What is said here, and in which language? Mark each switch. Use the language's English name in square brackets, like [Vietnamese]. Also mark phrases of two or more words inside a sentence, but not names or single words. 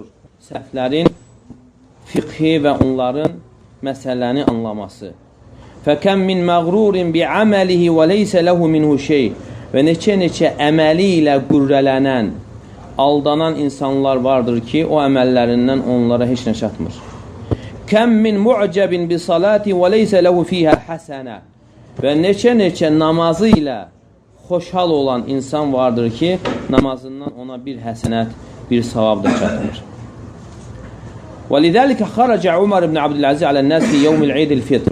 [Azerbaijani] Sələflərin fiqhi və onların məsələni anlaması. [Arabic] فكم من مغرور بعمله وليس له منه شيء. [Azerbaijani] Və neçə əməli ilə qürrələnən, aldanan insanlar vardır ki, o əməllərindən onlara heç nə çatmır. [Arabic] كم من معجب بصلاته وليس له فيها حسنة. [Azerbaijani] Və neçə namazı ilə xoşhal olan insan vardır ki, namazından ona bir həsənət, bir savab da çatmır. [Arabic] ولذلك خرج عمر بن عبد العزيز على الناس في يوم عيد الفطر.